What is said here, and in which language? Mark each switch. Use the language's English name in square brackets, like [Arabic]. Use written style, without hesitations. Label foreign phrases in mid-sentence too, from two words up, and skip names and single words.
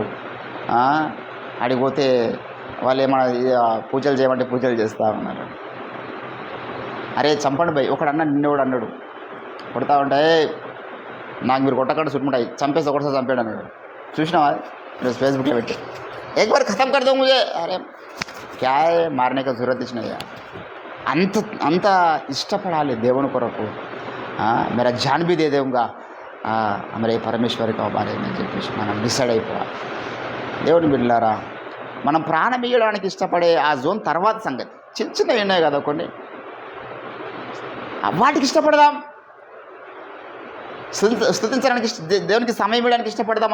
[Telugu] అడిగిపోతే వాళ్ళు ఏమన్నా పూజలు చేయమంటే పూజలు చేస్తూ ఉన్నారు. అరే చంపండి భయ్, ఒకడు అన్నాడు, నిన్నోడు అన్నాడు, కొడతా ఉంటే నాకు మీరు కొట్టకుండా చుట్టుముంటాయి, చంపేసి ఒకటిసారి చంపాడు అన్నాడు. చూసినావా ఈరోజు ఫేస్బుక్లో పెట్టి, [Hindi] एक बार ख़त्म कर दो मुझे. अरे क्या है, मारने का जरूरत ही नहीं है. [Telugu] అంత ఇష్టపడాలి దేవుని కొరకు. [Hindi] मेरा जान भी दे दूंगा हमारे परमेश्वर का बारे में [Telugu] చెప్పేసి మనం డిసైడ్ అయిపోవాలి. దేవుని బిడ్డలారా, మనం ప్రాణం ఇవ్వడానికి ఇష్టపడే ఆ జోన్ తర్వాత సంగతి. చిన్నవి ఉన్నాయి కదా కొన్ని, వాటికి ఇష్టపడదాం. స్తుతించడానికి దేవునికి సమయం ఇవ్వడానికి ఇష్టపడదాం.